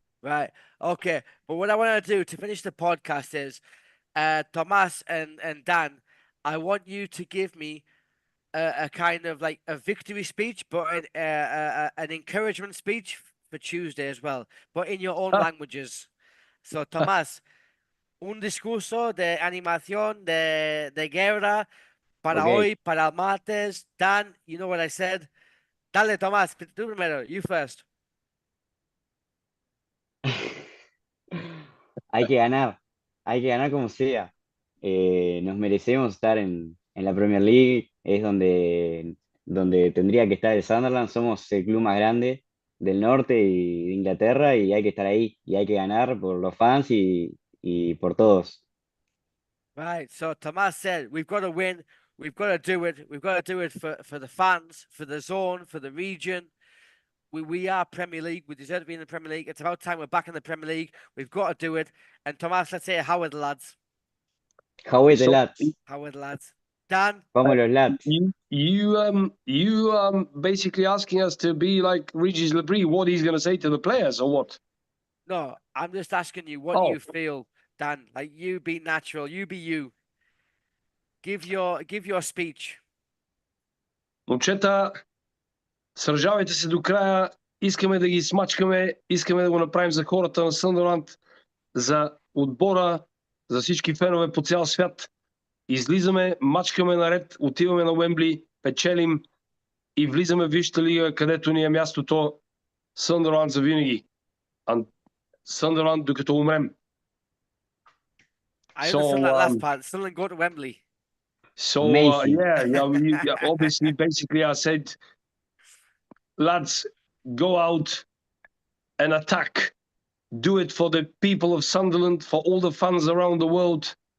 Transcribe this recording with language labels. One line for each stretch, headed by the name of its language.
English: Right. Okay. But what I want to do to finish the podcast is, Tomas and Dan, I want you to give me a kind of like a victory speech, but an encouragement speech for Tuesday as well, but in your own Ah. languages.
Spanish: So, Tomás, un discurso de animación de guerra para
English: Okay.
Spanish: hoy, para el martes.
English: Dan, you know what I said.
Spanish: Dale, Tomás, tú primero,
English: you first.
Spanish: Hay que ganar como sea. Nos merecemos estar en la Premier League, es donde tendría que estar el Sunderland. Somos el club más grande del norte y de Inglaterra y hay que estar ahí y hay que ganar por los fans y por todos.
English: Right. So Tomas said, we've got to win. We've got to do it. We've got to do it for the fans, for the zone, for the region. We are Premier League. We deserve to be in the Premier League. It's about time we're back in the Premier League. We've got to do it. And Tomas, let's say, how are the lads? How are the So- lads? How are the lads? Dan?
Spanish: Vamos los lads.
English: You basically asking us to be like Regis Labrie, what he's gonna say to the players or what? No, I'm just asking you, what Oh. you feel, Dan? Like, you be natural. You be you. Give your speech.
Bulgarian: Момчета, сражавайте се до края, искаме да ги смачкаме, искаме да го направим за хората на Съндърланд, за отбора, за всички фенове по цял свят. Излизаме, мачкаме наред, отиваме на Уембли, печелим и влизаме в Висшата лига, където ни е мястото. Съндърланд за винаги. Съндърланд докато умрем.
English: I So, understand that last part. Sunderland go to Wembley. So Amazing. obviously, basically, I said, lads, go out and attack. Do it for the people of Sunderland, for all the fans around the world.